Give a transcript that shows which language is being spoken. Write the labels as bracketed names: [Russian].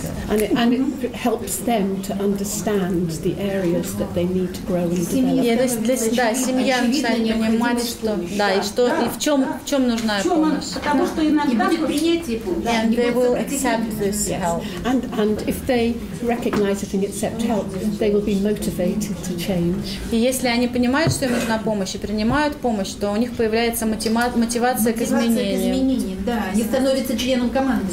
[English] And it helps them to understand the areas that they need to grow and develop. [Russian] Да, семья начинает понимать, что да, и что и в чем нужна помощь. Потому что иногда [English] and they will accept this help. And if they recognize it and accept help, they will be motivated to change. [Russian] И если они понимают, что им нужна помощь и принимают помощь, то у них появляется мотивация к изменению. Да, они становятся членом команды.